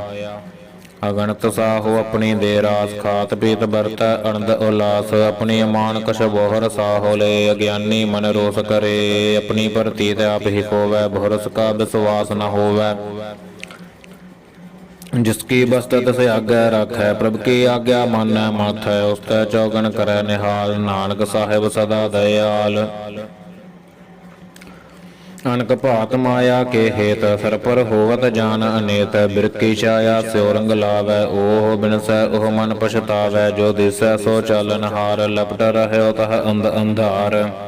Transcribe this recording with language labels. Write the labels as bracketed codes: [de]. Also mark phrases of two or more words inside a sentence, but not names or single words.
[pa] ਅਗਣਤ ਸਾਹੋ ਆਪਣੀ ਦੇ ਰਾਸ, ਖਾਤ ਪੀਤ ਵਰਤੈ ਅਨੰਦ ਉਲਾਸ, ਆਪਣੀ ਅਮਾਨ ਕਛ ਬੋਹਰ ਸਾਹੋ ਲੈ, ਅਗਿਆਨੀ ਮਨ ਰੋਸ ਕਰੇ, ਆਪਣੀ ਪ੍ਰਤੀਤ ਆਪ ਹੀ ਕੋਵੈ, ਬਹੁਰਸ ਕਾ ਵਿਸਵਾਸ ਨ ਹੋਵੈ। ਜਿਸਕੀ ਬਸਤ ਤਿਸ ਆਗਿਆ ਰਾਖੈ, ਪ੍ਰਭ ਕੀ ਆਗਿਆ ਮਾਨੈ ਮਾਥੈ, ਉਸ ਤੈ ਚੌਗਨ ਕਰੈ ਨਿਹਾਲ, ਨਾਨਕ ਸਾਹਿਬ ਸਦਾ ਦਯਾਲ। ਅਨਕ ਭਾਤ ਮਾਇਆ ਕੇ ਹੇਤ, ਸਰ ਪਰ ਹੋਵਤ ਜਾਨ ਅਨੇਤ, ਬਿਰਕੀ ਛਾਇਆ ਸਿਉ ਰੰਗ ਲਾਵੈ, ਓਹ ਬਿਨਸੈ ਓਹ ਮਨ ਪਛਤਾਵੈ, ਜੋ ਦਿਸੈ ਸੋ ਚਾਲਨ ਹਾਰ, ਲਪਟ ਰਹਯੋ ਤਹ ਅੰਧ ਅੰਧਾਰ।